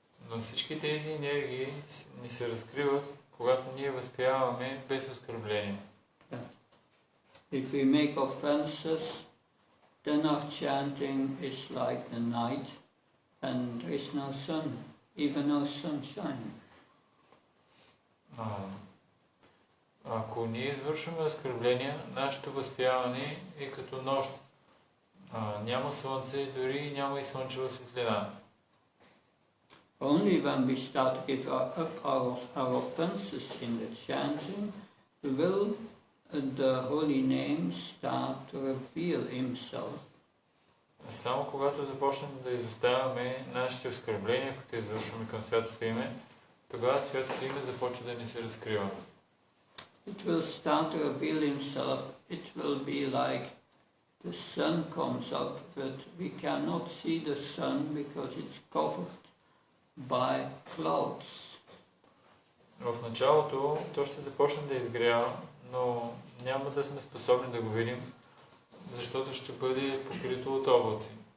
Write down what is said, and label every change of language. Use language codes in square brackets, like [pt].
[bg] Но всички тези енергии ни се разкриват, когато ние възпяваме без оскърбление. [en] If we make offenses, then our chanting is like the night, and there is no sun, even no sunshine. [bg] Ако ние извършваме оскърбления, нашето възпяване е като нощ. Няма слънце, дори няма и слънчева светлина. [en] Only when we start to give up our offenses in the chanting, will the holy name start to reveal himself. [bg] Само когато започнем да изоставяме нашите оскърбления, които извършваме към святото име, тогава святото име започва да ни се разкрива. [en] It will start to reveal himself. It will be like the sun comes up, but we cannot see the sun because it's covered by clouds. [bg] В началото то ще започне да изгрява, но няма да сме способни да го видим, защото ще бъде покрито от облаци.